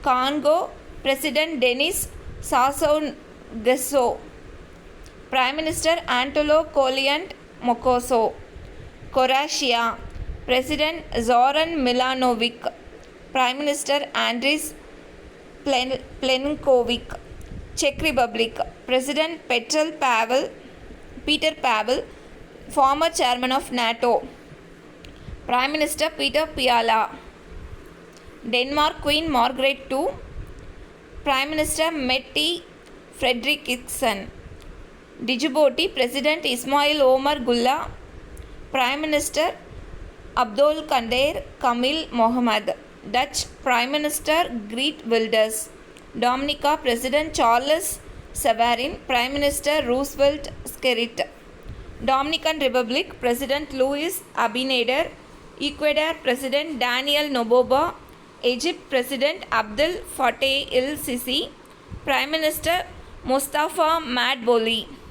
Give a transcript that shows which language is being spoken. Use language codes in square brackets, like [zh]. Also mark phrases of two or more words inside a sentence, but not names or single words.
[en] Congo President Denis Sassou Nguesso, Prime Minister Antonio Colyant Mokoso, Croatia, President Zoran Milanovic, Prime Minister Andris Plenkovic, Czech Republic, President Peter Pavel, former chairman of NATO, Prime Minister Peter Fiala, Denmark Queen Margaret II, Prime Minister Mette Frederiksen, Djibouti President Ismail Omar Guelleh, Prime Minister Abdul Kader Kamil Mohammed, Dutch Prime Minister Geert Wilders, Dominica President Charles Savarin, Prime Minister Roosevelt Skerrit, Dominican Republic President Luis Abinader, Ecuador President Daniel Noboa, Egypt President Abdel Fattah el-Sisi, Prime Minister Mustafa Madbouly,